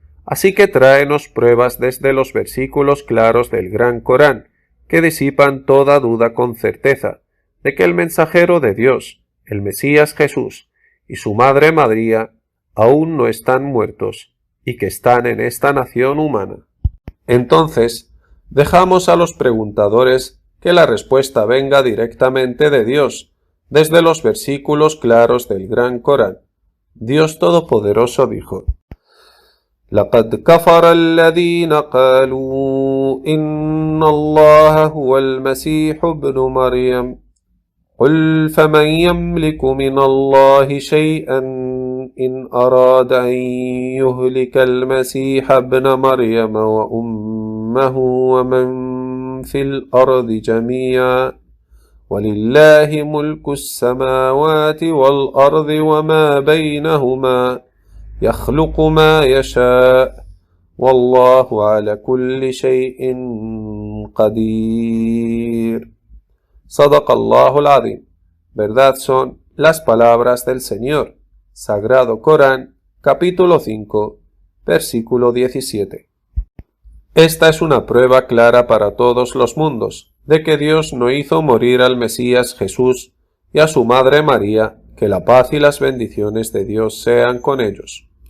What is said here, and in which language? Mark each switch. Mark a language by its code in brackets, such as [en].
[es] Así que tráenos pruebas desde los versículos claros del Gran Corán, que disipan toda duda con certeza, de que el mensajero de Dios, el Mesías Jesús, y su madre María, aún no están muertos, y que están en esta nación humana. Entonces, dejamos a los preguntadores que la respuesta venga directamente de Dios, desde los versículos claros del Gran Corán. Dios Todopoderoso dijo: [ar] لقد كفر الذين قالوا إن الله هو المسيح ابن مريم قل فمن يملك من الله شيئا إن أراد أن يهلك المسيح ابن مريم وأمه ومن في الأرض جميعا ولله ملك السماوات والأرض وما بينهما يخلق ما يشاء والله على كل شيء قدير. صدق الله العظيم. [es] Verdad son las palabras del Señor. Sagrado Corán, capítulo 5, versículo 17. Esta es una prueba clara para todos los mundos, de que Dios no hizo morir al Mesías Jesús y a su madre María, que la paz y las bendiciones de Dios sean con ellos.